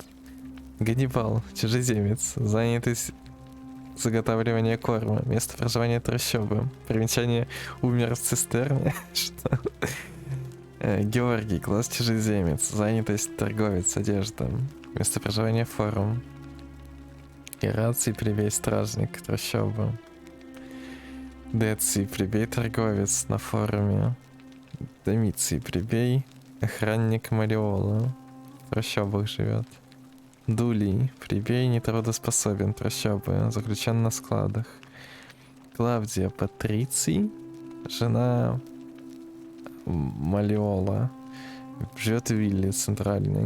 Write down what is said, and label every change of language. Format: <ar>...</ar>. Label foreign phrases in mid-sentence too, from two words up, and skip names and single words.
<ru>Ганнибал, чужеземец, занятость заготавливание корма. Место проживания трущобы. Примечание умер в цистерне. Что? Георгий, класс чужеземец. Занятость торговец, одежда. Место проживания форум. Ираций, плебей, стражник, трущоба. Деций, плебей, торговец на форуме. Домиций, плебей, охранник Малиола. В трущобах живет. Дулий, плебей, нетрудоспособен, трущобы, заключен на складах. Клавдия, Патриций, жена Малиола, живет в Вилле центральной.</ru>